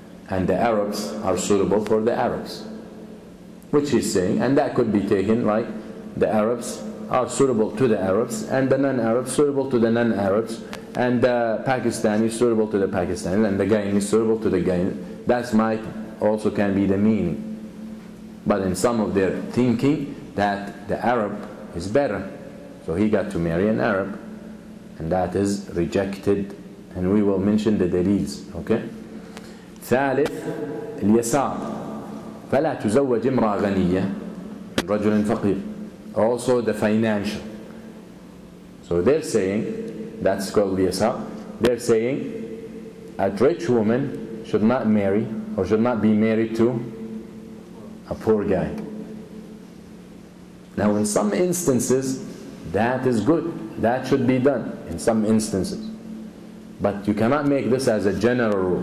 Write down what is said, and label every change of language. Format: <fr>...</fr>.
<en>And the Arabs are suitable for the Arabs. Which he's saying, and that could be taken like the Arabs are suitable to the Arabs, and the non-Arabs suitable to the non-Arabs, and the Pakistani suitable to the Pakistanis, and the Guyanese suitable to the Guyanese. That might also can be the meaning. But in some of their thinking, that the Arab is better. So he got to marry an Arab, and that is rejected. And we will mention the dalils. Okay?</en> <ar>ثالث اليسار فلا تزوج امرأة غنية من رجل فقير.</ar> <en>Also the financial. So they're saying, that's called اليسار. They're saying a rich woman should not marry or should not be married to a poor guy. Now in some instances that is good, that should be done in some instances, but you cannot make this as a general rule.</en>